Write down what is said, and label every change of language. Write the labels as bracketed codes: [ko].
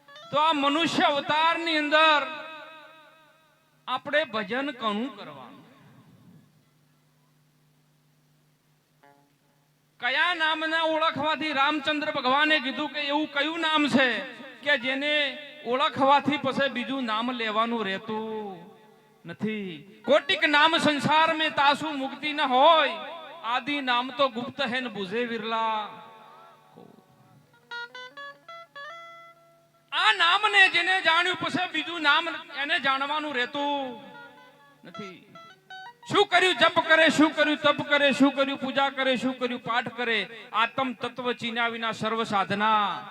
[gu] તો આ મનુષ્ય અવતારની અંદર આપણે ભજન ઘણું કરવાનું. કયા નામના ઓળખવાથી રામચંદ્ર ભગવાને કીધું કે એવું કયું નામ છે કે જેને ઓળખવાથી પછી બીજું નામ લેવાનું રહેતું નથી. [hi] કોટિક નામ સંસાર में तासु मुक्ति न होय, आदि नाम तो गुप्त है न बुझे विरला. [gu] આ નામને જેને જાણ્યું પછી બીજું નામ એને જાણવાનું રહેતું નથી. શું કર્યું જપ કરે, શું કર્યું તપ કરે, શું કર્યું પૂજા કરે, શું કર્યું પાઠ કરે, આત્મ તત્વ ચીન્યા વિના સર્વ સાધના.